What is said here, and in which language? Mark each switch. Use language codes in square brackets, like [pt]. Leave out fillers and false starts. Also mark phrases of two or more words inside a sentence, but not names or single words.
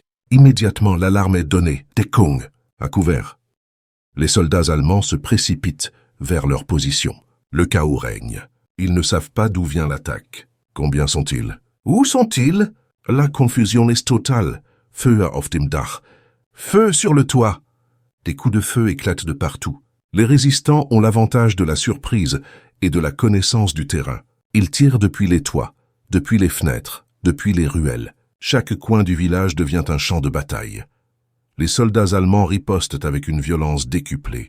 [fr] Immédiatement, l'alarme est donnée. Deckung, à couvert. Les soldats allemands se précipitent vers leur position. Le chaos règne. Ils ne savent pas d'où vient l'attaque. Combien sont-ils? Où sont-ils? La confusion est totale. [de] Feu auf dem Dach. [fr] Feu sur le toit. Des coups de feu éclatent de partout. Les résistants ont l'avantage de la surprise et de la connaissance du terrain. Ils tirent depuis les toits, depuis les fenêtres, depuis les ruelles. Chaque coin du village devient un champ de bataille. Les soldats allemands ripostent avec une violence décuplée.